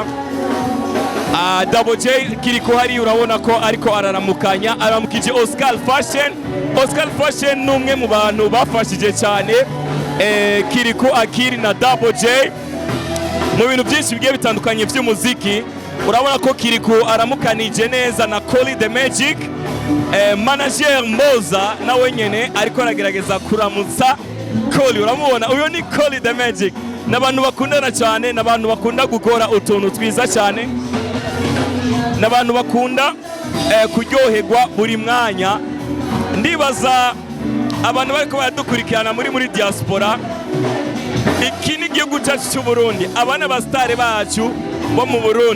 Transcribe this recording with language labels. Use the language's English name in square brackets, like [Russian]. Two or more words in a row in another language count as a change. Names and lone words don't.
[Rundi] Double J Kiriko hari urabona ko ariko aramukije Oscar Fashion numwe mu bantu bafashije cyane Kiriko Akili na Double J mu bintu byinshi bigiye bitandukanye by'umuziki. Urabona ko Kiriko aramukanije neza na Colly the Magic. Manager Moza nawe nyene ariko aragerageza kuramutsa Colly. Uramubona, uyo ni Colly the Magic. Nabantu bakundana cyane, nabantu bakunda gukora utuntu twiza cyane, nabantu bakunda kuryoherwa buri mwanya. Ndibaza abantu bariko baradukurikirana muri diaspora, iki ni igihugu cyacu cy'u Burundi, abana ba star bacu bo mu Burundi.